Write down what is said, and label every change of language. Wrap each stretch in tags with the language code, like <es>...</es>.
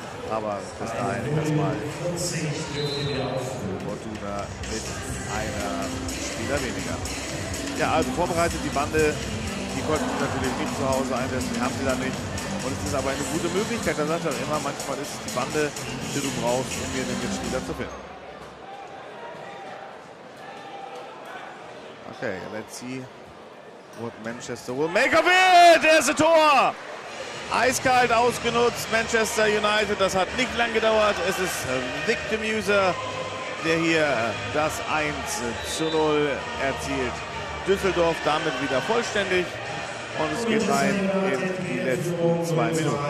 <de>Aber bis dahin erstmal Fortuna mit einer Spieler weniger. Ja, also vorbereitet die Bande. Die konnten sie natürlich nicht zu Hause einsetzen, die haben sie da nicht. Und es ist aber eine gute Möglichkeit, da sagt er immer, manchmal ist es die Bande, die du brauchst, um hier den Mitspieler zu finden.</de> <en>Okay, let's see what Manchester will make of it. There's a Tor!</en> <de>Eiskalt ausgenutzt, Manchester United, das hat nicht lang gedauert. Es ist Victor Muser, der hier das 1:0 erzielt. Düsseldorf damit wieder vollständig und es geht rein in die letzten 2 Minuten.</de>